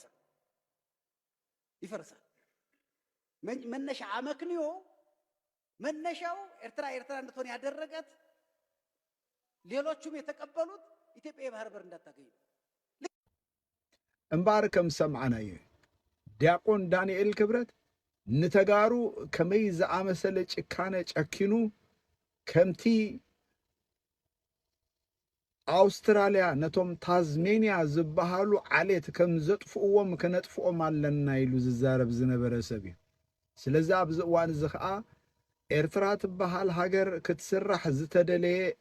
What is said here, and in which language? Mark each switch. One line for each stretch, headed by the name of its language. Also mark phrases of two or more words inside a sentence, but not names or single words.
Amharic: ይፈርሳል መነሻ አመክንዮ መነሻው ኤርትራ እንድትሆን ያደረጋት ሌሎቹም የተቀበሉት ኢትዮጵያ የባህር በር እንዳታገኝ
Tigrinya: እምባር ከም ሰምዓናዮ ዲያቆን ዳንኤል ክብረት ንተጋሩ ከመይ ዝኣመሰለ ጭካነ ጨኪኑ ከምቲ አውስትራሊያ ነቶም ታዝሜንያ ዝበሃሉ ዓሌት ከም ዘጥፍኡዎም ከነጥፍኦም ኣለና ኢሉ ዝዛረብ ዝነበረ ሰብ እዩ ስለዚ ኣብዚ እዋን እዚ ከዓ ኤርትራ ትበሃል ሃገር ክትስራሕ ዝተደለየ